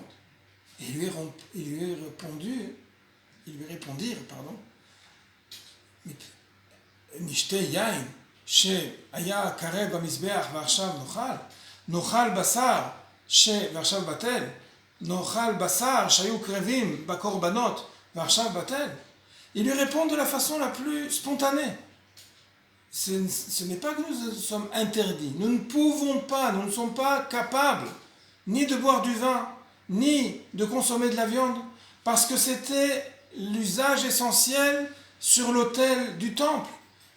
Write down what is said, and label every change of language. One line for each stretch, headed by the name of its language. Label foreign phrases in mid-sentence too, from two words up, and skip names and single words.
French: Et ils lui répondirent,
Hebrew: נשתה יין, שהיה קרב במזבח ועכשיו נאכל בשר ועכשיו בטל, נאכל בשר שהיו קרבים בקורבנות ועכשיו בטל.
French: Ils lui répondent de la façon la plus spontanée. Ce n'est pas que nous sommes interdits, nous ne pouvons pas, nous ne sommes pas capables ni de boire du vin, ni de consommer de la viande, parce que c'était l'usage essentiel sur l'autel du temple.